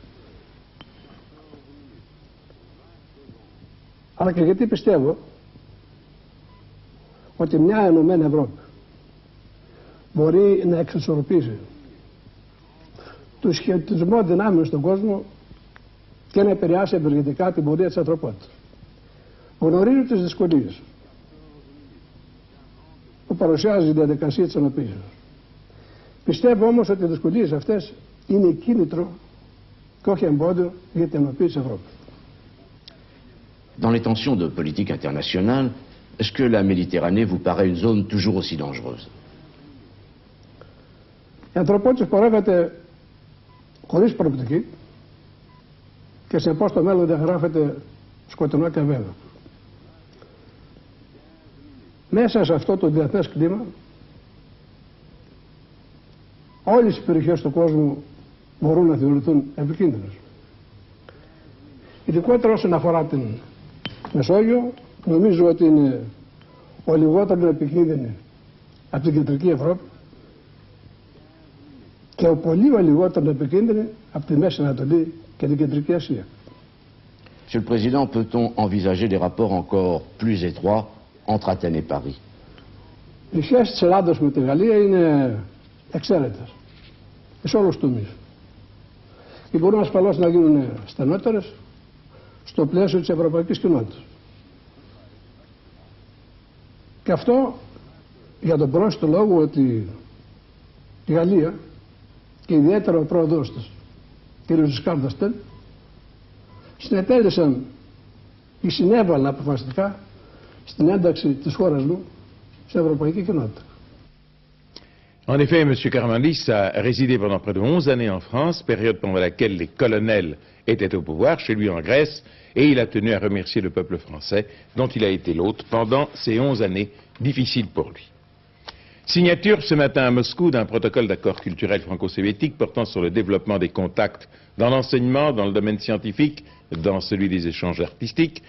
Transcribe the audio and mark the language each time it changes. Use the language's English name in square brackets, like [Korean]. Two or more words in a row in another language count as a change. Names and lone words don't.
[Greek] Αλλά και γιατί πιστεύω ότι μια ενωμένη Ευρώπη μπορεί να εξισορροπήσει το σχετισμό δυνάμεων στον κόσμο και να επηρεάσει ευεργετικά την πορεία της ανθρωπότητας. Γνωρίζει τις δυσκολίες που παρουσιάζει η διαδικασία της ενοποίησης. Πιστεύω όμως ότι οι δυσκολίες αυτές είναι κίνητρο και όχι εμπόδιο για την ενοποίηση της Ευρώπης. [French] Dans les tensions de politique internationale, est-ce que la Méditerranée vous paraît une zone toujours aussi dangereuse? [Greek] Η ανθρωπότητα πορεύεται χωρίς προοπτική και συνεπώς το μέλλον διαγράφεται σκοτεινό και βέβαιο. Μέσα σε αυτό το διεθνές κλίμα, όλες οι περιοχές του κόσμου μπορούν να θεωρηθούν επικίνδυνες. Ειδικότερα όσον αφορά την Μεσόγειο, νομίζω ότι είναι ο λιγότερο επικίνδυνη από την Κεντρική Ευρώπη και ο πολύ λιγότερο επικίνδυνη από τη Μέση Ανατολή και την Κεντρική Ασία. [French] Monsieur le Président, peut-on envisager des rapports encore plus étroits entre Athènes et Paris? [Greek] Οι σχέσεις της Ελλάδας με τη Γαλλία είναι εξαίρετες σε όλους τους τομείς. Και μπορούν ασφαλώς να γίνουν στενότερες στο πλαίσιο της ευρωπαϊκής κοινότητας. Και αυτό για τον πρόσθετο λόγο ότι η Γαλλία και ιδιαίτερα ο πρόεδρος της, κ. Ζισκάρ ντ'Εστέν, συνετέλεσαν ή συνέβαλαν αποφασιστικά στην ένταξη της χώρας μου στην ευρωπαϊκή κοινότητα. [French] En effet, M. Karamanlis a résidé pendant près de 11 années en France, période pendant laquelle les colonels étaient au pouvoir, chez lui en Grèce, et il a tenu à remercier le peuple français, dont il a été l'hôte pendant ces 11 années difficiles pour lui. Signature ce matin à Moscou d'un protocole d'accord culturel franco-soviétique portant sur le développement des contacts dans l'enseignement, dans le domaine scientifique, dans celui des échanges artistiques.